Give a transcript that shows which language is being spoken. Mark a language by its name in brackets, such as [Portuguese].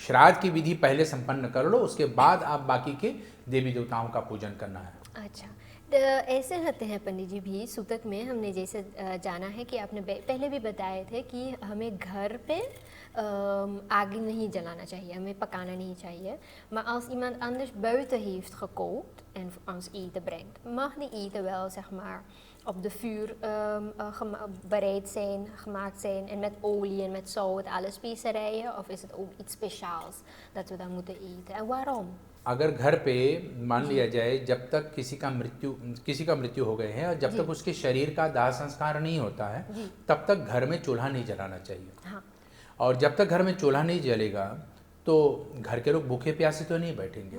[Hindi] श्राद्ध की विधि पहले संपन्न कर लो, उसके बाद आप बाकी के देवी देवताओं का पूजन करना है। अच्छा, तो ऐसे रहते हैं पंडित जी भी सूतक में। हमने जैसे जाना है कि आपने पहले भी बताए थे कि हमें घर पे आग नहीं जलाना चाहिए, हमें पकाना नहीं चाहिए. [Dutch] Maar als iemand anders buiten heeft gekookt en ons eten brengt, mag die eten wel zeg maar op de vuur bereid zijn, gemaakt zijn en met olie en met zout, alle specerijen, of is het ook iets speciaals dat we dan moeten eten en waarom? [Hindi] अगर घर पे मान लिया जाए जब तक किसी का मृत्यु हो गए हैं और जब तक उसके शरीर का दाह संस्कार नहीं होता है तब तक घर में चूल्हा नहीं जलाना चाहिए. हाँ. और जब तक घर में चूल्हा नहीं जलेगा तो घर के लोग भूखे प्यासे तो नहीं बैठेंगे